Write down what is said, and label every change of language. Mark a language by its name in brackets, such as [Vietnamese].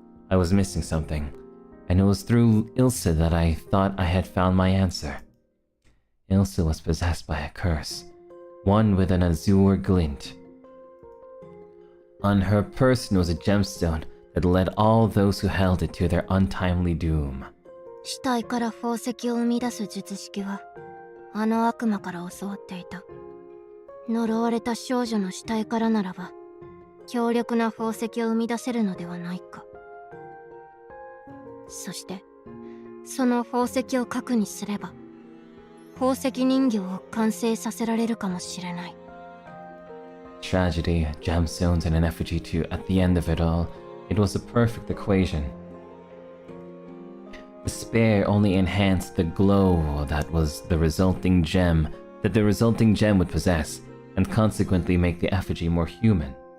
[English] I was missing something, and it was through Elsa that I thought I had found my answer. Elsa was possessed by a curse, one with an azure glint. On her person was a gemstone that led all those who held it to their untimely doom. [Japanese] 死体から宝石を生み出す術式はあの悪魔から教わっていた。呪われた少女の死体からならば強力な宝石を生み出せるのではないか。そしてその宝石を核にすれば宝石人形を完成させられるかもしれない。 [English] Tragedy, gemstones, and an effigy too. At the end of it all, it was a perfect equation. Despair only enhanced the glow that the resulting gem would possess, and consequently make the effigy more human.